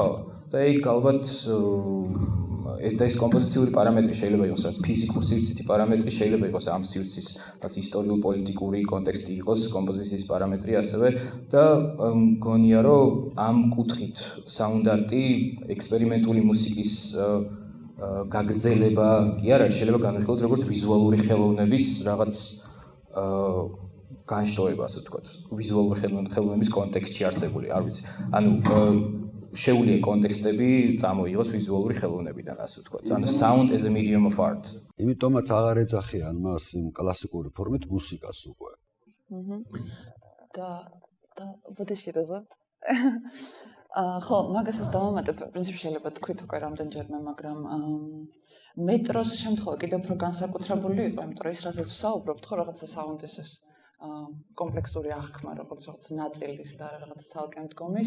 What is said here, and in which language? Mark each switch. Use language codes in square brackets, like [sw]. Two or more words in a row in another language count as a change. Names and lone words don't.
[ka] ხო, და იქ ალბათ ეს კომპოზიციური პარამეტრი შეიძლება იყოს რაც ფიზიკური სივრცითი პარამეტრი, შეიძლება იყოს ამ სივრცის რაც ისტორიულ-პოლიტიკური კონტექსტი იყოს კომპოზიციის პარამეტრი ასევე და მგონია რომ ამ კუთხით [en] sound art- [ka] ი ექსპერიმენტული მუსიკის გაგრძელება კი არ არის, შეიძლება განვიხილოთ როგორც ვიზუალური ხელოვნების რაღაც განშტოება, ასე ვთქვათ, ვიზუალური ხელოვნების კონტექსტში არსებული, არ ვიცი. ანუ შეუძლია კონტექსტები წამოიღოს ვიზუალური ხელოვნებიდან, ასე ვთქვათ. [en] ანუ sound as a medium of art. [ka] იმიტომაც აღარ ეძახიან მას იმ კლასიკური ფორმით მუსიკას უკვე. და ბოდიში რაზა? ხო, მაგასაც დავამატებ, პრინციპში შეიძლება თქვით უკვე რამდენჯერმე, მაგრამ მეტროს შემთხვევა კიდევ უფრო განსაკუთრებული იყო, იმიტომ რომ ის რასაც ვსაუბრობთ, ხო, რაღაცა sound-ის ეს კომპლექსური აღქმა, როგორც რაღაც ნაწილის და რაღაც ცალკე მდგომის.